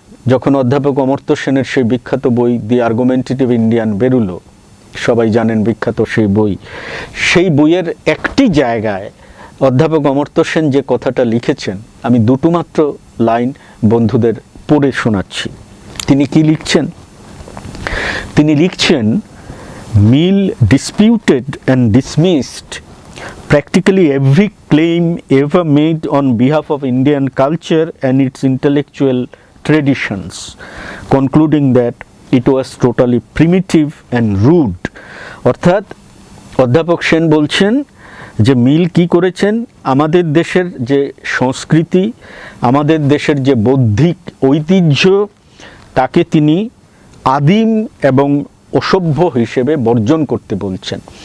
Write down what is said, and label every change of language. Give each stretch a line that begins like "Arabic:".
Bangla: যখন অধ্যাপক অমর্ত্য সেনের সেই বিখ্যাত বই দি আর্গুমেন্টেটিভ ইন্ডিয়ান বেরুলো, সবাই জানেন বিখ্যাত সেই বই, সেই বইয়ের একটি জায়গায় অধ্যাপক অমর্ত্য সেন যে কথাটা লিখেছেন, আমি দুটো মাত্র লাইন বন্ধুদের পড়ে শোনাচ্ছি। তিনি কি লিখছেন? তিনি লিখছেন, মিল
English: disputed and dismissed practically every claim ever made on behalf of Indian culture and its intellectual traditions, concluding that it was totally primitive and rude.
Bangla: অর্থাৎ অধ্যাপক সেন বলছেন যে মিল কি করেছেন, আমাদের দেশের যে সংস্কৃতি, আমাদের দেশের যে বৌদ্ধিক ঐতিহ্য, তাকে তিনি আদিম এবং অসভ্য হিসেবে বর্জন করতে বলছেন।